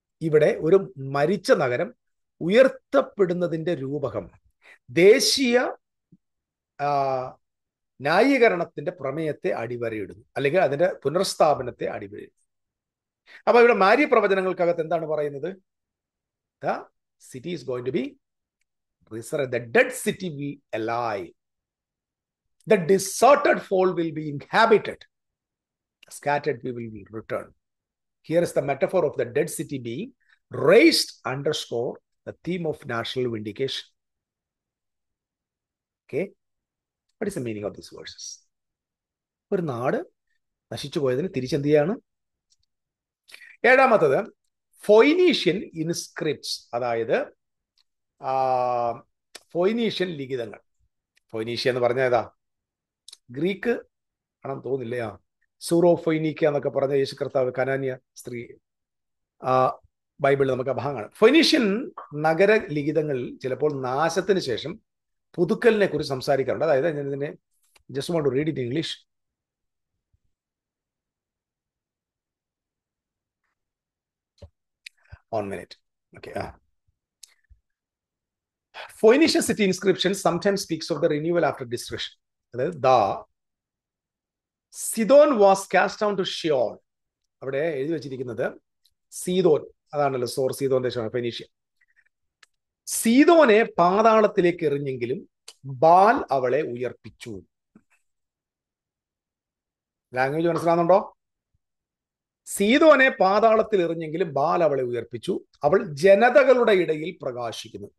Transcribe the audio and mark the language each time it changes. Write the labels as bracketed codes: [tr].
[ml] ഇവിടെ ഒരു മരിച്ച നഗരം ഉയർത്തപ്പെടുന്നതിന്റെ രൂപകം ദേശീയ ന്യായീകരണത്തിന്റെ പ്രമേയത്തെ അടിവരയിടുന്നു, അല്ലെങ്കിൽ അതിന്റെ പുനർസ്ഥാപനത്തെ അടിവരയിടുന്നു. അപ്പൊ ഇവിടെ മാരി പ്രവചനങ്ങൾക്കകത്ത് എന്താണ് പറയുന്നത്? [en] The city is going to be resurrected. The dead city will alive. The deserted fold will be inhabited. Scattered people will return. Here is the metaphor of the dead city being raised, underscore the theme of national vindication. Okay? What is the meaning of these verses? [ml] ഒരു നാട് നശിച്ചു പോയതിന് തിരിച്ചെന്ത് ചെയ്യാണ്? ഏഴാമത്തത് ഫൊയ്നീഷ്യൻ ഇൻസ്ക്രിപ്റ്റ്സ്, അതായത് ഫൊയ്നീഷ്യൻ ലിഖിതങ്ങൾ. ഫൊയ്നീഷ്യ എന്ന് പറഞ്ഞ ഏതാ? Greek ആണെന്ന് തോന്നില്ലേ? സൂറോ ഫൊയ്നീക്ക എന്നൊക്കെ പറഞ്ഞ യേശു കർത്താവ് കനാന്യ സ്ത്രീ ബൈബിളിൽ നമുക്ക് ഭാഗമാണ്. ഫൊയ്നീഷ്യൻ നഗര ലിഖിതങ്ങളിൽ ചിലപ്പോൾ നാശത്തിന് ശേഷം പുതുക്കലിനെ കുറിച്ച് സംസാരിക്കാറുണ്ട്. അതായത് ഞാൻ ഇതിനെ [en] Just want to read it in English. One minute. Okay. Phoenician city inscription sometimes speaks of the renewal after destruction. The Sidon was cast down to Sheol. [ml] അവിടെ എഴുതി വെച്ചിരിക്കുന്നത് സീതോൻ, അതാണല്ലോ സീതോൻ ദേശമാണ് ഫെനീഷ്യ. സീതോനെ പാതാളത്തിലേക്ക് എറിഞ്ഞെങ്കിലും ബാൽ അവളെ ഉയർപ്പിച്ചു. ലാംഗ്വേജ് മനസ്സിലാകുന്നുണ്ടോ? സീതോനെ പാതാളത്തിൽ എറിഞ്ഞെങ്കിലും ബാൽ അവളെ ഉയർപ്പിച്ചു, അവൾ ജനതകളുടെ ഇടയിൽ പ്രകാശിക്കുന്നു.